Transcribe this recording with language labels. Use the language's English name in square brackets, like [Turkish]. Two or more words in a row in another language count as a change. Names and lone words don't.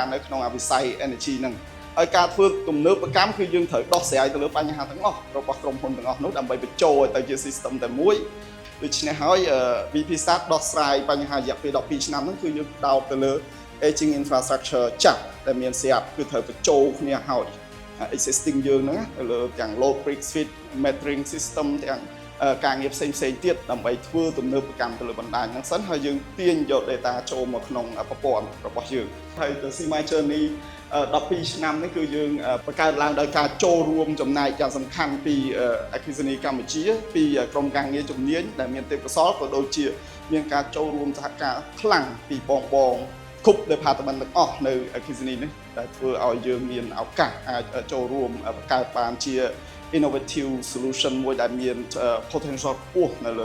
[Khmer] នៅក្នុងវិស័យ energy ហ្នឹងហើយការធ្វើទំនើបកម្មគឺយើងត្រូវដោះស្រាយទៅលើបញ្ហាទាំងអស់របស់ក្រុមហ៊ុន ទាំងអស់នោះដើម្បីបញ្ចូលឲ្យទៅជា system តែមួយដូច្នេះហើយ VP Start ដោះស្រាយបញ្ហារយៈពេល12ឆ្នាំហ្នឹងគឺយើងដោតទៅលើ [English] aging infrastructure [Khmer] ចាស់ដែលមានស្រាប់គឺត្រូវបញ្ចូលគ្នាហើយ existing យើងហ្នឹងទៅលើទាំង [English] load break switch metering system [Khmer] ទាំងការងារផ្សេងទៀតដើម្បីធ្វើទំនើបកម្មទៅលើបណ្ដាញហ្នឹងសិនហើយយើងទាញយក data ចូលមកក្នុងប្រព័ន្ធរបស់យើងហើយ [English] the SIMA journey [Khmer] 12 ឆ្នាំនេះគឺយើងបង្កើតឡើងដោយការចូលរួមចំណែកយ៉ាងសំខាន់ពីអគ្គិសនីកម្ពុជាពីក្រុមការងារជំនាញដែលមានទេពកោសល្យក៏ដូចជាមានការចូលរួមសហការខ្លាំងពីបងគ្រប់ department ទាំងអស់នៅអគ្គិសនីនេះដែលធ្វើឲ្យយើងមានឱកាសអាចចូលរួមបង្កើតបានជា [English] innovative solution [Khmer] មួយដែលមាន potential ខ្ពស់នៅលើ